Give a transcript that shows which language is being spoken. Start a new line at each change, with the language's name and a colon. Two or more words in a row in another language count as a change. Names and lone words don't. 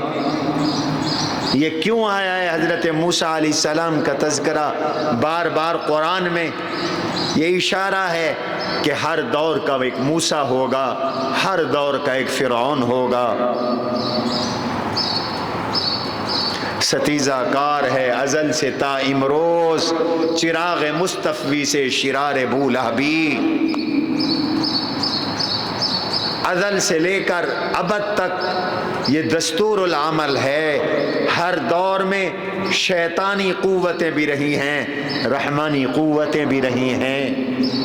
Urdu: یہ کیوں آیا ہے حضرت موسیٰ علیہ السلام کا تذکرہ بار بار قرآن میں؟ یہ اشارہ ہے کہ ہر دور کا ایک موسیٰ ہوگا، ہر دور کا ایک فرعون ہوگا. ستیزہ کار ہے ازل سے تا امروز، چراغ مصطفی سے شرار بولہبی. ازل سے لے کر ابد تک یہ دستور العمل ہے. ہر دور میں شیطانی قوتیں بھی رہی ہیں، رحمانی قوتیں بھی رہی ہیں.